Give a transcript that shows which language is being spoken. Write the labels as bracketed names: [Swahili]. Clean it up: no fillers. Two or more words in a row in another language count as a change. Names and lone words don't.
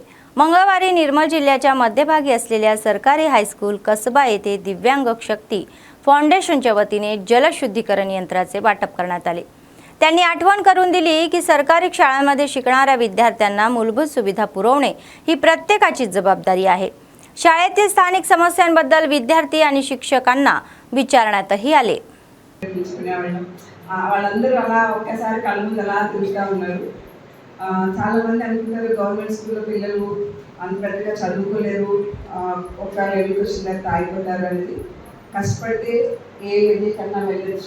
[Marathi] मंगळवारी निर्मल जिल्ह्याच्या मध्यभागी असलेल्या सरकारी हायस्कूल कसबा येथे दिव्यांग शक्ती फाउंडेशनच्या वतीने जलशुद्धीकरण यंत्राचे वाटप करण्यात आले. त्यांनी आठवण करून दिली की सरकारी शाळांमध्ये शिकणाऱ्या विद्यार्थ्यांना मूलभूत सुविधा पुरवणे ही प्रत्येकाची जबाबदारी आहे. शाळेतील स्थानिक समस्यांबद्दल विद्यार्थी आणि शिक्षकांना విచారణతही आले. [Telugu] వాళ్ళందరూ అలా ఒక్కసారి కళ్ళ ముందు అలా చూస్తూ ఉన్నారు. చాలా మంది అనుకుంటారు [English] government school లో [Telugu] పిల్లలు అంత పెద్దగా చదువుకోలేరు, ఒక లెవెల్కి వచ్చిన తర్వాత ఆగిపోతారు అనేది. కష్టపడితే ఏ లెవెల్ కన్నా వెళ్ళొచ్చు.